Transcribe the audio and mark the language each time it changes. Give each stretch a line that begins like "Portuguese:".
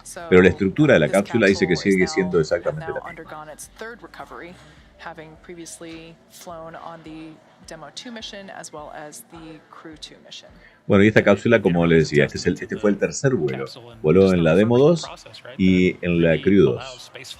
Spanish: Pero la estructura de la cápsula dice que sigue siendo exactamente la misma.
English: Having previously flown on the Demo 2 mission as well as the Crew 2 mission.
Spanish: Bueno, y esta cápsula, como les decía, este fue el tercer vuelo. Voló en la Demo 2 y en la Crew 2.